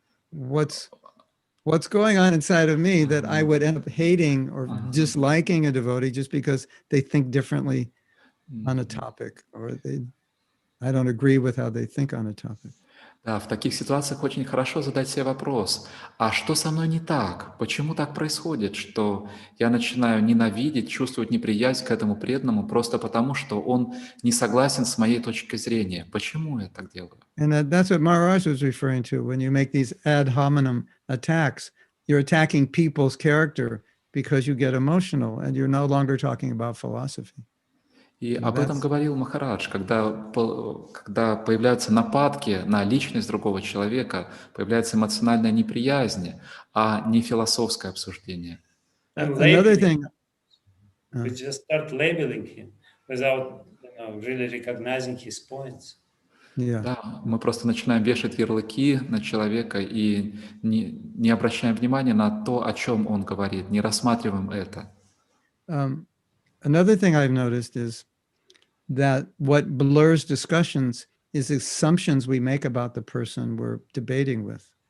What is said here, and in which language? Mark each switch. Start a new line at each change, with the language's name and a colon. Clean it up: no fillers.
English: What's going on inside of me that I would end up hating or disliking a devotee just because they think differently on a topic, or I don't agree with how they think on a topic.
Russian: Да, в таких ситуациях очень хорошо задать себе вопрос, а что со мной не так? Почему так происходит, что я начинаю ненавидеть, чувствовать неприязнь к этому преданному просто потому, что он не согласен с моей точкой зрения? Почему я так делаю?
English: And that's what Maharaj was referring to. When you make these ad hominem attacks, you're attacking people's character because you get emotional and you're no longer talking about philosophy.
Russian: И об этом говорил Махарадж, когда появляются нападки на личность другого человека, появляется эмоциональная неприязнь, а не философское обсуждение.
English: Another thing. We just start labeling him without really recognizing his points. Yeah.
Russian: Да, мы просто начинаем вешать ярлыки на человека и не обращаем внимания на то, о чем он говорит, не рассматриваем это.
English: Another thing I've noticed is that what blurs discussions is assumptions we make about the person we're debating with.